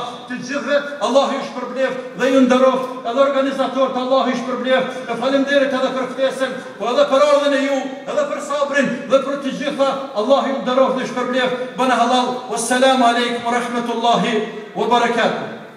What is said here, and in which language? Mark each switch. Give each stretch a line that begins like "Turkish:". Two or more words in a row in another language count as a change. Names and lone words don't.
Albanian: Të gjithëve Allahu ju shpërbleft dhe ju nderoft, edhe organizatorët Allahu ju shpërbleft. E faleminderit edhe për ftesën, po edhe për ardhen e ju, edhe për sabrin dhe për të gjitha. Allahu ju nderoft dhe shpërbleft. Bana halal.
Arabic: والسلام عليكم ورحمة الله وبركاته.